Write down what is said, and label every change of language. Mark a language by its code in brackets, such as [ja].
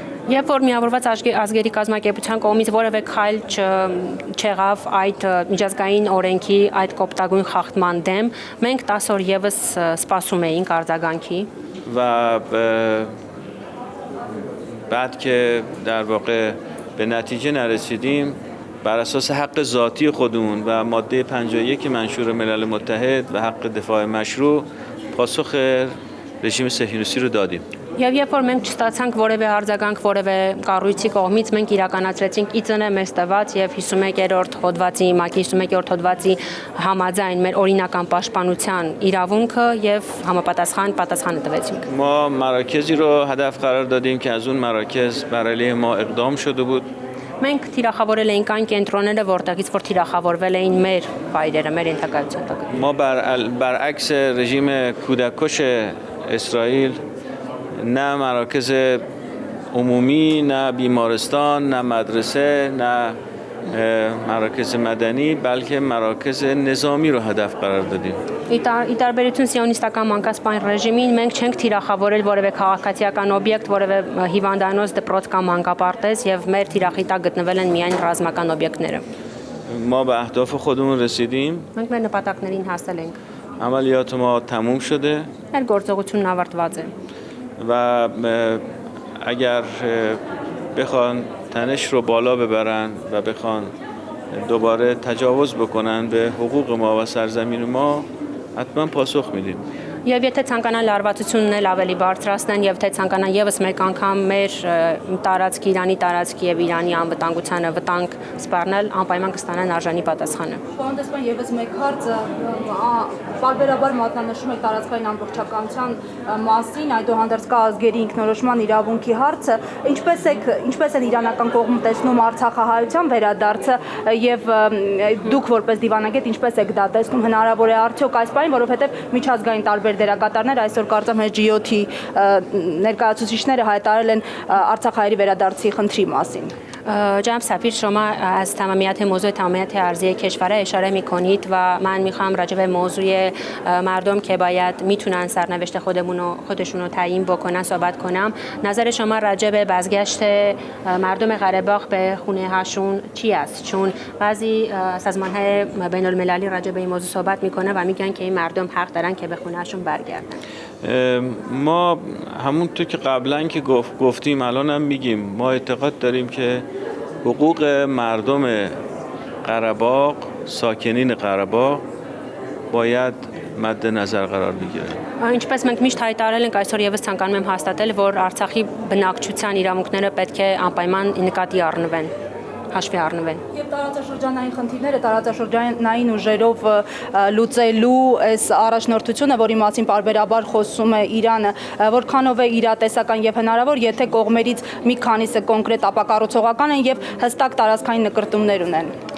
[hy] Երբ որ միավորված ազգերի կազմակերպության կողմից որևէ քայլ չեղավ այդ միջազգային օրենքի այդ կոպտագույն խախտման դեմ, մենք 10 օր եւս սպասում էինք արձագանքի։ [fa] و بعد که در واقع به نتیجه نرسیدیم، بر اساس حق ذاتی خودمون و ماده 51 منشور ملل متحد و حق دفاع مشروع پاسخ رژیم صهیونیستی رو دادیم. [hy] Եվ երբ որ մենք չստացանք որևէ արձագանք որևէ կառույցի կողմից, մենք իրականացրեցինք ԻԾՆ մեզ տված եւ 51-րդ հոդվածի, ՄԱԿ-ի 51-րդ հոդվածի համաձայն մեր օրինական պաշտպանության իրավունքը եւ համապատասխան պատասխանը տվեցինք։ [fa] ما مراکزی رو هدف قرار دادیم که از اون مراکز بر علیه ما اقدام شده بود. [hy] Մենք թիրախավորել էինք այն կենտրոնները, որտեղից որ թիրախավորվել էին մեր վայրերը, մեր ենթակայության տակ։ [fa] ما برعکس رژیم کودککش اسرائیل نه مراکز عمومی، نه بیمارستان، نه مدرسه، نه مراکز مدنی، بلکه مراکز نظامی رو هدف قرار دادیم. [hy] Ի տարբերություն սիոնիստական մանկասպան ռեժիմին մենք չենք թիրախավորել որևէ քաղաքացիական օբյեկտ, որևէ հիվանդանոց, դպրոց կամ մանկապարտեզ եւ մեր թիրախի տակ գտնվել են միայն ռազմական օբյեկտները։ [fa] ما به اهداف خودمون رسیدیم. [hy] Մենք մեր նպատակներին հասել ենք։ [fa] عملیات ما تموم شده [hy] Մեր գործողությունն ավարտված է։ [fa] و اگر بخوان تنش رو بالا ببرن و بخوان دوباره تجاوز بکنن به حقوق ما و سرزمین ما، حتما پاسخ میدیم. [hy] Եվ եթե ցանկանան լարվածությունն էլ ավելի բարձրացնեն եւ թե ցանկանան եւս մեկ անգամ մեր տարածքի, Իրանի տարածքի եւ Իրանի անվտանգությանը վտանգ սպառնել, անպայման կստանան արժանի պատասխանը։ Պարոն Դեսպան, եւս մեկ հարցը պարբերաբար մատնանշում եք տարածքային ամբողջականության մասին, այդուհանդերձ կա ազգերի ինքնորոշման իրավունքի հարցը, ինչպես են իրանական կողմը տեսնում Արցախահայության վերադարձը եւ դուք որպես դիվանագետ ինչպես եք դա տեսնում, հնարավոր է արդյոք այս բանը, որովհետեւ միջազգային տարբեր դերակատարներ այսօր կարծեմ G7-ի ներկայացուցիչները հայտարարել են Արցախահայերի վերադարձի խնդրի մասին. [fa] جناب سفیر، شما از تمامیت موضوع تمامیت ارضی کشور اشاره میکنید و من میخوام راجع به موضوع مردم که باید میتونن سرنوشت خودشون رو تعیین بکنن صحبت کنم. نظر شما راجع به بازگشت مردم قره باغ به خونه هاشون چی است؟ چون بعضی سازمان‌های بین المللی راجع به این موضوع صحبت میکنه و میگن که این مردم حق دارن که به خونه هاشون برگردن. ما همونطور که قبلا که گفتیم الان هم میگیم، ما اعتقاد داریم که حقوق مردم قره باغ، ساکنین قره باغ باید مد نظر قرار بگیره. [hy] Ինչպես մենք միշտ հայտարարել ենք, այսօր եւս ցանկանում եմ հաստատել, որ Արցախի բնակչության իրավունքները պետք է անպայման նկատի առնվեն։ հաշվի առնվեն։ Եվ տարածաշրջանային խնդիրները տարածաշրջանային ուժերով լուծելու այս առաջնորդությունը, որի մասին պարբերաբար խոսում է Իրանը, որքանով է իրատեսական եւ հնարավոր, եթե կողմերից մի քանիսը կոնկրետ ապակառուցողական են եւ հստակ տարածքային նկրտումներ ունեն։